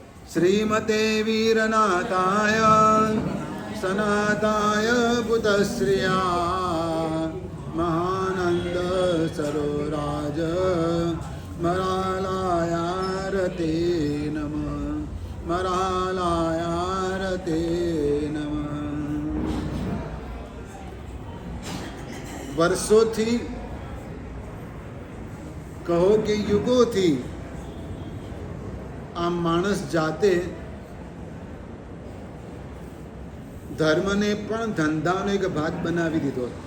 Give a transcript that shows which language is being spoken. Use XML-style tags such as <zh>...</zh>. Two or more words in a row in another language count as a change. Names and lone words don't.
<sa>श्रीमते वीरनाथाय सनाताय पुतश्रिया महानंद सरोराज मरालायारते नमः मरालायारते नमः।</sa> <gu>વર્ષોથી કહો કે યુગોથી આ માણસ જાતે ધર્મને પણ ધંધાનો એક ભાગ બનાવી દીધો.</gu>